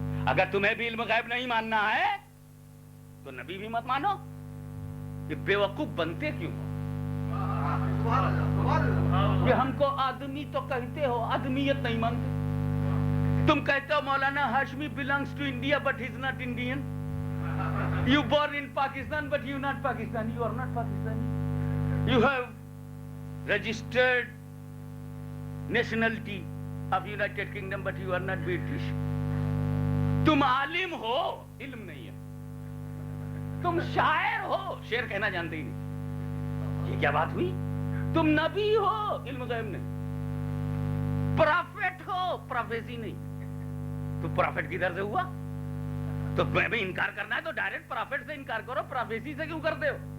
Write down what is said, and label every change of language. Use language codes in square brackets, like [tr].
[hi] अगर तुम्हें भी इल्म गैब नहीं मानना है तो नबी भी मत मानो। ये बेवकूफ बनते क्यों हो? ये हमको आदमी तो कहते हो, आदमियत नहीं मानते। तुम कहते हो मौलाना Hashmi [en] Belongs to India but he is not Indian. You born in Pakistan but you not Pakistani. You are not Pakistani. You have registered nationality of United Kingdom but you are not British. [hi] तुम आलिम हो, इल्म नहीं है। तुम शायर हो, शेर कहना जानते ही नहीं। ये क्या बात हुई? तुम नबी हो, इल्म गैब नहीं। प्रॉफेट हो, प्रोफेसी नहीं। तो प्रॉफेट किधर से हुआ? तो मैं भी इनकार करना है तो डायरेक्ट प्रॉफेट से इनकार करो, प्रोफेसी से क्यों करते हो?